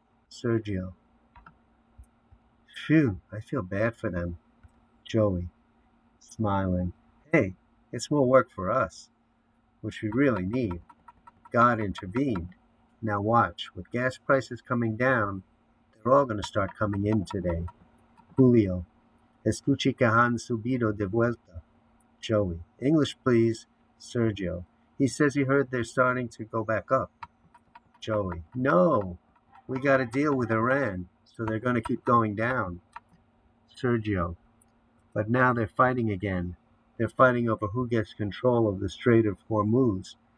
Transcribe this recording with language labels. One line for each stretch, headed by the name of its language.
English: Sergio, phew, I feel bad for them. Joey, smiling. Hey, it's more work for us, which we really need. God intervened. Now watch, with gas prices coming down, they're all going to start coming in today.
Spanish: Julio, escuche que han subido de vuelta.
English: Joey, English please. Sergio, he says he heard they're starting to go back up. Joey, no, we got to deal with Iran, so they're going to keep going down. Sergio, but now they're fighting again. They're fighting over who gets control of the Strait of Hormuz.